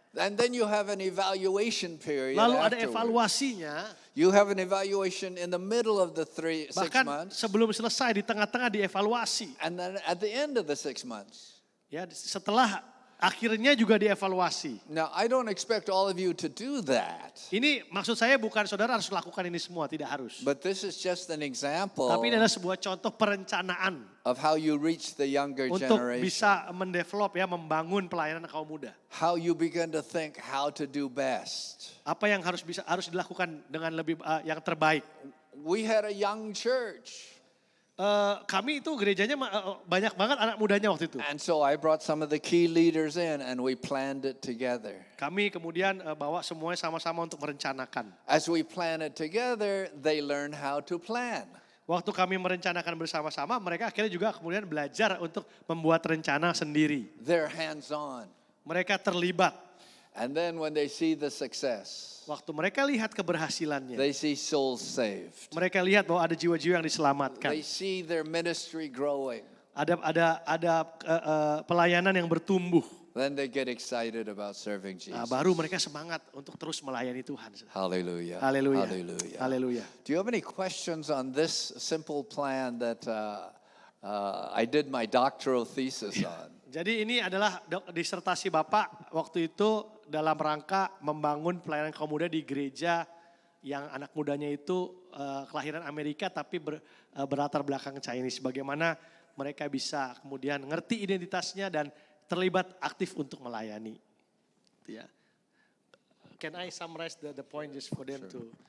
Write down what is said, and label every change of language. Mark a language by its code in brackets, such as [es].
[en] And then you have an evaluation period. [id] Lalu ada [en] afterwards. [id] evaluasinya. [en] You have an evaluation in the middle of the 6 [id] Bahkan [en] months. [id] sebelum selesai di tengah-tengah dievaluasi. [en] And then at the end of the 6 months. [id] Ya, setelah akhirnya juga dievaluasi. [en] Now, I don't expect all of you to do that, [id] Ini maksud saya bukan saudara harus lakukan ini semua, tidak harus. [en] but this is just an example [id] Tapi ini adalah sebuah contoh perencanaan [en] of how you reach the younger [id] untuk [en] generation. [id] bisa mendevelop ya, membangun pelayanan kaum muda. [en] How you begin to think how to do best. [id] Apa yang harus dilakukan dengan lebih yang terbaik. [en] We had a young church. [id] Kami itu gerejanya banyak banget anak mudanya waktu itu. [en] And so I brought some of the key leaders in and we planned it together. [id] Kami kemudian bawa semuanya sama-sama untuk merencanakan. [en] As we plan it together, they learn how to plan. [id] Waktu kami merencanakan bersama-sama, mereka akhirnya juga kemudian belajar untuk membuat rencana sendiri. [en] They're hands-on. [id] Mereka terlibat. [en] And then when they see the success, [id] Waktu mereka lihat keberhasilannya, [en] they see souls saved. [id] mereka lihat bahwa ada jiwa-jiwa yang diselamatkan. [en] They see their ministry growing. [id] Ada pelayanan yang bertumbuh. [en] Then they get excited about serving [id] Nah, baru mereka semangat untuk terus melayani Tuhan. [en] Hallelujah. [id] Haleluya. [en] Hallelujah. [id] Haleluya. [en] Do you have any questions on this simple plan that I did my doctoral thesis on? [id] Jadi ini adalah disertasi Bapak waktu itu dalam rangka membangun pelayanan kaum muda di gereja yang anak mudanya itu kelahiran Amerika tapi berlatar belakang Chinese. Bagaimana mereka bisa kemudian ngerti identitasnya dan terlibat aktif untuk melayani. Itu ya. [en] Can I summarize the point just for them to...